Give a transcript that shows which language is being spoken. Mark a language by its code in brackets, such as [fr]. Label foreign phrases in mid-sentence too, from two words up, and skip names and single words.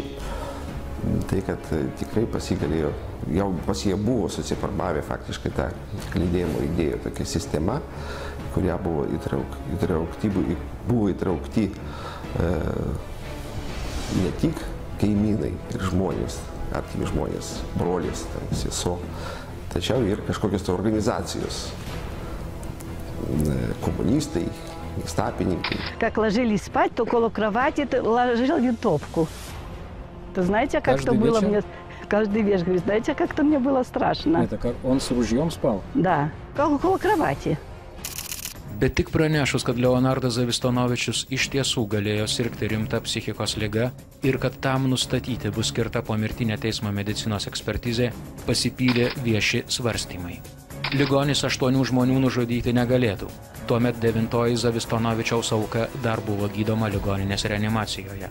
[lt] Tai, kad tikrai pasigalėjo, jau pas jie buvo susiformavę faktiškai tą klydėjimo idėją, tokia sistema, kuria buvo įtraukti ne tik kaimynai ir žmonės, artimi žmonės, brolis, sesuo, tačiau ir kažkokios organizacijos, [ru] коммунисты, гестапенники. Как ложились спать, то около кровати ложил винтовку. То знаете, как то было мне? Каждый вечер, говорит, знаете, как-то мне было страшно. Это как он с ружьем спал? Да, около кровати. [lt] Bet tik pranešus, kad Leonardas Zavistonovičius iš tiesų galėjo sirgti rimtą psichikos ligą ir kad tam nustatyti bus skirta pomirtinė teismo medicinos ekspertizė, pasipylė vieši svarstymai. Ligonis 8 žmonių nužudyti negalėtų. Tuomet 9 Zavistonovičiaus auka dar buvo gydoma ligoninės reanimacijoje.